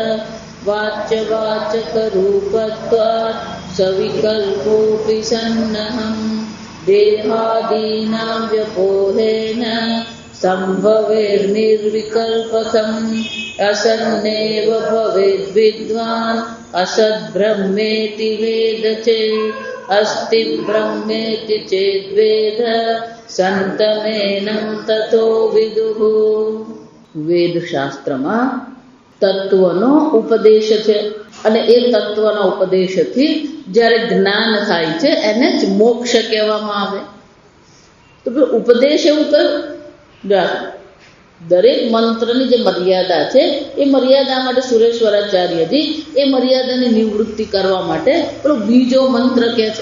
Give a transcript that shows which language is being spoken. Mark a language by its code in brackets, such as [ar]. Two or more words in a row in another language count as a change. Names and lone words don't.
[sa] वाच्यवाचकरूपत्वात् सविकल्पोऽपि सन्नहं देहादीनां व्यपोहेन सम्भवेर्निर्विकल्पकम्। असन्नेव भवेद्विद्वान् असद्ब्रह्मेति वेद चेत् अस्ति ब्रह्मेति चेद्वेद संतमेनं ततो विदुः। [gu] વેદશાસ્ત્રમાં તત્વનો ઉપદેશ છે અને એ તત્વના ઉપદેશથી જ્યારે જ્ઞાન થાય છે એને જ મોક્ષ કહેવામાં આવે. તો ઉપદેશ એવું કયું? દરેક મંત્રની જે મર્યાદા છે એ મર્યાદા માટે સુરેશ્વરાચાર્યજી એ મર્યાદાની નિવૃત્તિ કરવા માટે પેલો બીજો મંત્ર કહે છે.